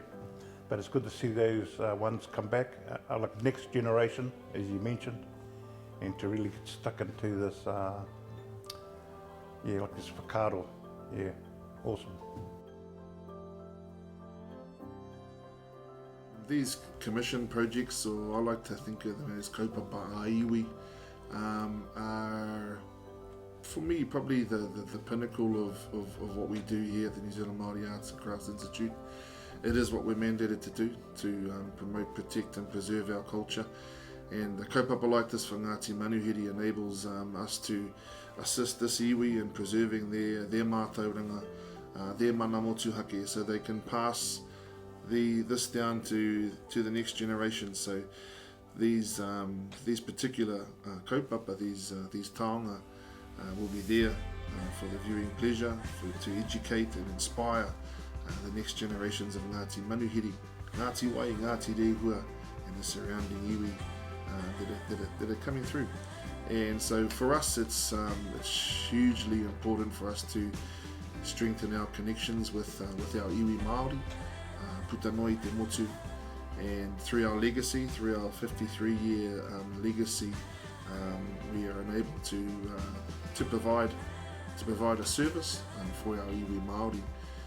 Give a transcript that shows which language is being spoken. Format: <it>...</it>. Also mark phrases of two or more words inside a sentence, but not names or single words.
<en>But it's good to see those ones come back, like next generation, as you mentioned, and to really get stuck into this, like this whakaaro. Yeah, awesome. These commission projects, or I like to think of them as</en> <mi>kaupapa a iwi,</mi> <en>are for me probably the pinnacle of what we do here at the New Zealand Māori Arts and Crafts Institute. It is what we're mandated to do, to promote, protect and preserve our culture, and the kaupapa like this for Ngāti Manuhiri enables us to assist this iwi in preserving their mātauranga, their</en> <mi>mana motuhake,</mi> <en>so they can pass this down to the next generation. So these particular kaupapa, these taonga, will be there for the viewing pleasure, to educate and inspire the next generations of Ngāti Manuhiri, Ngāti Wai, Ngāti Rehua, and the surrounding iwi that are coming through. And so for us, it's hugely important for us to strengthen our connections with our</en> <mi>iwi Māori, puta noi te motu,</mi> <en>and through our legacy, through our 53-year legacy, we are enabled to provide a service for our</en> <mi>iwi Māori.</mi>